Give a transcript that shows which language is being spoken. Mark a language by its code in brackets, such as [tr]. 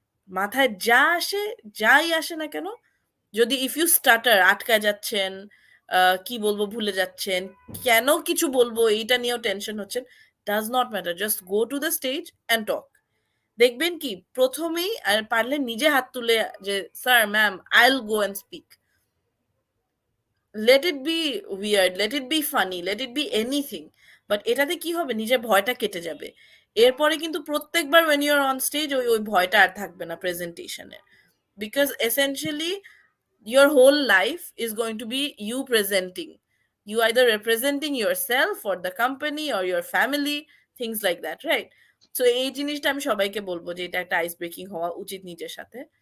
[bn] মাথায় যা আসে, যাই আসে না কেন, যদি ইফ ইউ স্টার্টার আটকায় যাচ্ছেন, কি বলবো ভুলে যাচ্ছেন, কেন কিছু বলবো এইটা নিয়েও টেনশন হচ্ছেন, [en] Does not matter, just go to the stage and talk. [bn] দেখবেন কি প্রথমেই আর পারলে নিজে হাত তুলে যে sir ma'am [en] I will go and speak. Let it be weird, let it be funny, let it be anything, but [bn] এটাতে কি হবে, নিজের ভয়টা কেটে যাবে। [en] এরপরে কিন্তু প্রত্যেকবার ওয়েন ইউর অন স্টেজ [bn] ওই ওই ভয়টা আর থাকবে না প্রেজেন্টেশনে, [en] Because essentially your whole life is going to be you presenting, you either representing yourself or the company or your family, things like that, right? [bn] So এই জিনিসটা আমি সবাইকে বলবো যে এটা একটা আইস ব্রেকিং হওয়া উচিত নিজের সাথে।